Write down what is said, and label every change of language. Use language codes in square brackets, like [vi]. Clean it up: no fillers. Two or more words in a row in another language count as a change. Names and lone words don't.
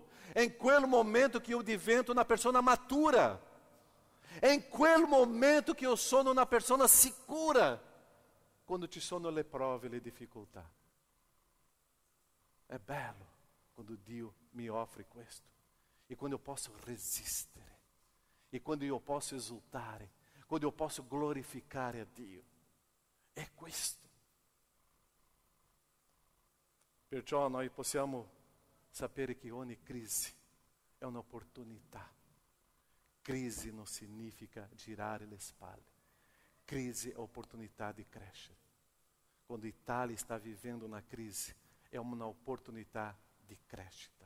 [it] È in quel momento che io divento una persona matura. È in quel momento che io sono una persona sicura. Quando ci sono le prove e le difficoltà. È bello quando Dio mi offre questo. E quando eu posso resistere. E quando eu posso esultare. Quando eu posso glorificare a Dio. È questo. Perciò noi possiamo sapere che ogni crisi è un'opportunità. Crisi non significa girare le spalle. Crisi è opportunità di crescere. Quando l'Italia sta vivendo una crisi, è un'opportunità di crescita.